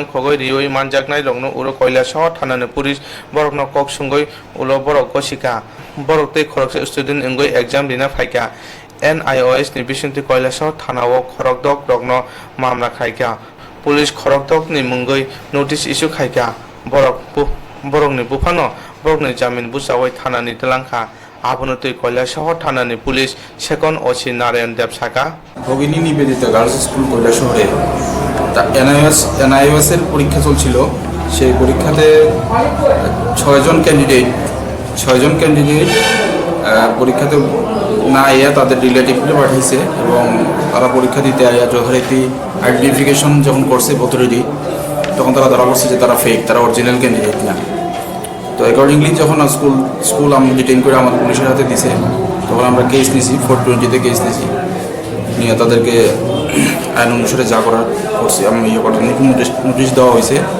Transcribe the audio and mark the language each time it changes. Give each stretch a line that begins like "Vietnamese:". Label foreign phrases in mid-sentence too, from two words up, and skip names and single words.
Kok Borok: khogoi rioi manjaknai rokno uro Koilashahar thanani police borokno kok sungoi ulo borok gosika borok tei khoroksa student ingoi exam dina phaika NIOS ni bisingtui Koilashahar thanao khorokdok rokno mamla khaika police khorokdok ni mungoi
English: notice issue
Kok Borok: khaika borokni bufano borokni jamin busawai thanani telangkha abonotui Koilashahar thanani
English: police second OC
Kok Borok: Narayan Dev Saka
Bangla: ভগিনী নিবেদিতা গার্লস স্কুল কৈলাসহরে NIOS এর পরীক্ষা চলছিল সেই পরীক্ষাতে 6 জন ক্যান্ডিডেট পরীক্ষাতে না আইয়া তাদের রিলেটিভকে পাঠিয়েছে এবং তারা পরীক্ষা দিতে আইয়া যথারীতি আইডেন্টিফিকেশন যখন করছে অথরিটি তখন তারা ধরা পড়ছে যে তারা ফেক তারা
English: original candidate
Bangla: না তো অ্যাকর্ডিংলি যখন স্কুল আমরা ডিটেইন করে আমাদের পুলিশের হাতে দিছে তখন আমরা কেস নিয়েছি 420-তে কেস নিয়েছি নিয়ে তাদেরকে আইন অনুসারে যা করার করছি আমি নোটিশ দেওয়া হয়েছে